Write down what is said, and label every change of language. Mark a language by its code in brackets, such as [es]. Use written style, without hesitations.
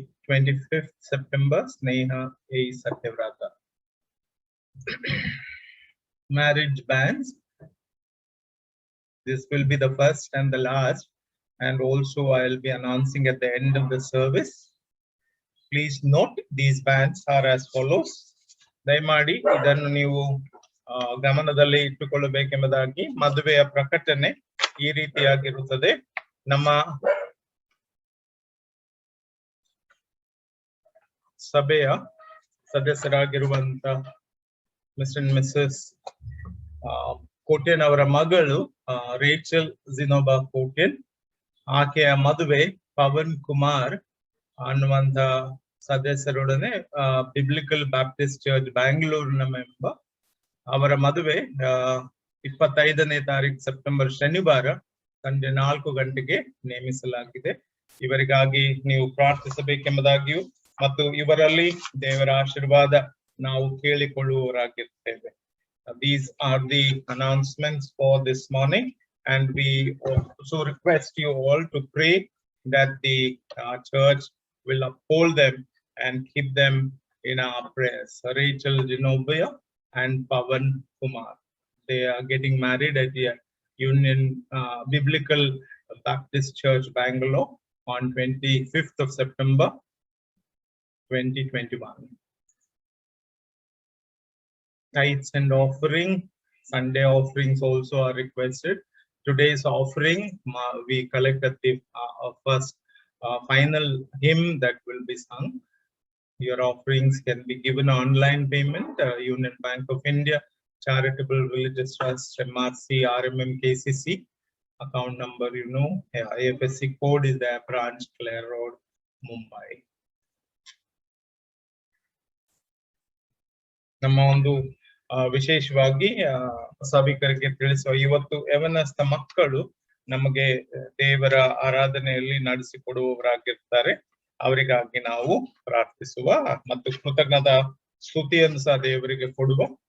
[en] 25th September, Sneha A. Satyavrata. Marriage banns. This will be the first and the last, and also I'll be announcing at the end of the service. Please note these bands are as follows. [kn] ದಯಮಾಡಿ ಇದನ್ನು ನೀವು ಗಮನದಲ್ಲಿ ಇಟ್ಟುಕೊಳ್ಳಬೇಕೆಂಬುದಾಗಿ ಮದುವೆಯ ಪ್ರಕಟಣೆ ಈ ರೀತಿಯಾಗಿರುತ್ತದೆ. ನಮ್ಮ ಸಭೆಯ ಸದಸ್ಯರಾಗಿರುವಂತ ಮಿಸ್ಟರ್ ಅಂಡ್ ಮಿಸಸ್ ಕೋಟ್ಯನ್ ಅವರ ಮಗಳು ರೇಚಲ್ ಜಿನೋಬಾ ಕೋಟ್ಯನ್, ಆಕೆಯ ಮದುವೆ ಪವನ್ ಕುಮಾರ್ ಅನ್ನುವಂತ ಸದಸ್ಯರೊಡನೆ ಬಿಬ್ಲಿಕಲ್ ಬ್ಯಾಪ್ಟಿಸ್ಟ್ ಚರ್ಚ್ ಬ್ಯಾಂಗ್ಳೂರಿನ ಮೆಂಬರ್. ಅವರ ಮದುವೆ 25ನೇ ತಾರೀಕು ಸೆಪ್ಟೆಂಬರ್ ಶನಿವಾರ ಸಂಜೆ 4 ಗಂಟೆಗೆ ನೇಮಿಸಲಾಗಿದೆ. ಇವರಿಗಾಗಿ ನೀವು ಪ್ರಾರ್ಥಿಸಬೇಕೆಂಬುದಾಗಿಯೂ ಮತ್ತು ಇವರಲ್ಲಿ ದೇವರ ಆಶೀರ್ವಾದ ನಾವು ಕೇಳಿಕೊಳ್ಳುವವರಾಗಿರ್ತೇವೆ. [en] These are the announcements for this morning, and we also request you all to pray that the church will uphold them and keep them in our prayers. Rachel Genobia and Pavan Kumar, they are getting married at the Union Biblical Baptist Church, Bangalore, on 25th of September 2021. Tithes and offering, Sunday offerings also are requested. Today's offering, we collected the first final hymn that will be sung. Your offerings can be given online payment, Union Bank of India, Charitable Religious Trust, MRC, RMM, KCC. Account number, you know, IFSC code is there, branch Clare Road, Mumbai. [kn] ನಮ್ಮ ಒಂದು ವಿಶೇಷವಾಗಿ ಸಭಿಕರಿಗೆ ತಿಳಿಸುವ, ಇವತ್ತು ಯವನಸ್ಥ ಮಕ್ಕಳು ನಮಗೆ ದೇವರ ಆರಾಧನೆಯಲ್ಲಿ ನಡೆಸಿಕೊಡುವವರಾಗಿರ್ತಾರೆ. ಅವರಿಗಾಗಿ ನಾವು ಪ್ರಾರ್ಥಿಸುವ ಮತ್ತು ಕೃತಜ್ಞತಾ ಸ್ತುತಿಯನ್ನು ಸಹ ದೇವರಿಗೆ ಕೊಡುವ.